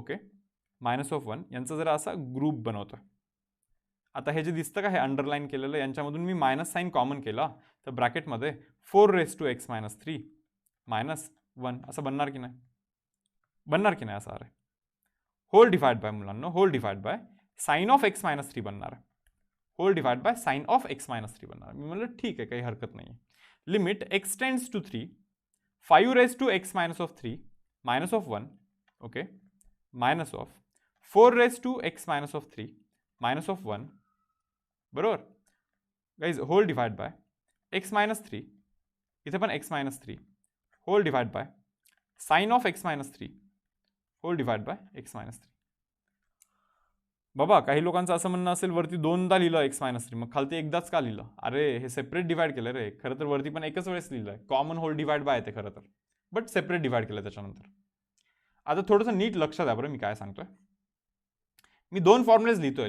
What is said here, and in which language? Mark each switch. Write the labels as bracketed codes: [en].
[mr] Okay, -1 यांचा जरा असा ग्रुप बनवतो. आता हे जे दिसतं का हे अंडरलाईन केलेलं, यांच्यामधून मी मायनस साईन कॉमन केला तर ब्रॅकेटमध्ये 4 रेस टू एक्स मायनस 3 -1 असं बनणार की नाही, बनणार की नाही असं. अरे होल डिवाइड बाय मुलांना, hole divide by sine of x minus 3 बनणार आहे. Hole divide by sine of x minus 3 बनणार. मी म्हणलं ठीक आहे, काही हरकत नाही. [en] Limit x tends to 3 5 raise to x minus of 3 -1. Okay, minus of 4 raise to x minus of 3 -1 [mr] बरोबर [en] Guys. Whole divide by x minus 3, इथे पण x minus 3, whole divide by sine of x minus 3 whole divide by x minus 3. [mr] बाबा काही लोकांचं असं म्हणणं असेल वरती 2दा लिहिलं एक्स मायनस 3, मग खालती एकदाच का लिहिलं. अरे हे सेपरेट डिवाइड केलं रे, खरं तर वरती पण एकच वेळेस लिहिलंय. कॉमन होल डिवाइड बाय येते खरं तर, बट सेपरेट डिवाइड केलं त्याच्यानंतर. आता थोडंसं नीट लक्षात द्या बरं मी काय सांगतोय. मी 2 फॉर्म्युलेज लिहितोय.